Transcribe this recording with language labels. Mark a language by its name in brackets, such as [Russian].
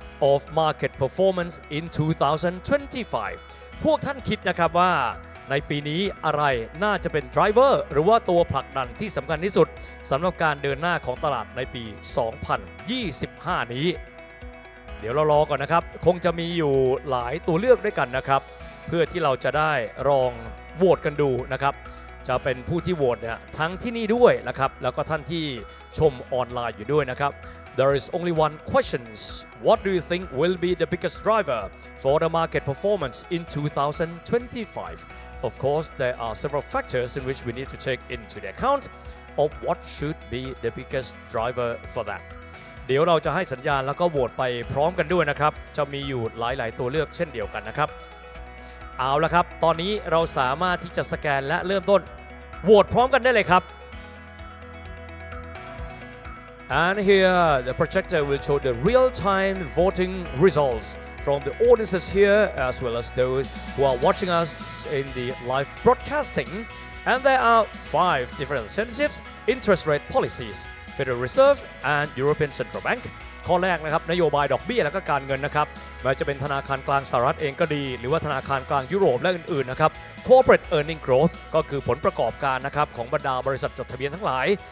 [English] of market performance in 2025 [Thai] พวกท่านคิดนะครับว่าในปีนี้อะไรน่าจะเป็น driver หรือว่าตัวผลักดันที่สำคัญที่สุดสำหรับการเดินหน้าของตลาดในปี 2025 นี้เดี๋ยวเรารอก่อนนะครับคงจะมีอยู่หลายตัวเลือกด้วยกันนะครับเพื่อที่เราจะได้ลองโหวตกันดูนะครับจะเป็นผู้ที่โหวตเนี่ยทั้งที่นี่ด้วยนะครับแล้วก็ท่านที่ชมออนไลน์อยู่ด้วยนะครับ [English] There is only one question. What do you think will be the biggest driver for the market performance in 2025? Of course, there are several factors in which we need to take into the account of what should be the biggest driver for that. [Thai] เดี๋ยวเราจะให้สัญญาณแล้วก็โหวตไปพร้อมกันด้วยนะครับจะมีอยู่หลายๆตัวเลือกเช่นเดียวกันนะครับเอาละครับตอนนี้เราสามารถที่จะสแกนและเริ่มต้นโหวตพร้อมกันได้เลยครับ [English] And here the projector will show the real-time voting results from the audiences here as well as those who are watching us in the live broadcasting. And there are 5 different incentives, interest rate policies, Federal Reserve and European Central Bank [Thai] ข้อแรกนะครับนโยบายดอกเบี้ยและก็การเงินนะครับไม่ว่าจะเป็นธนาคารกลางสหรัฐเองก็ดีหรือว่าธนาคารกลางยุโรปและอื่นๆนะครับ Corporate Earning Growth ก็คือผลประกอบการนะครับของบรรดาบริษัทจดทะเบียนทั้งหลาย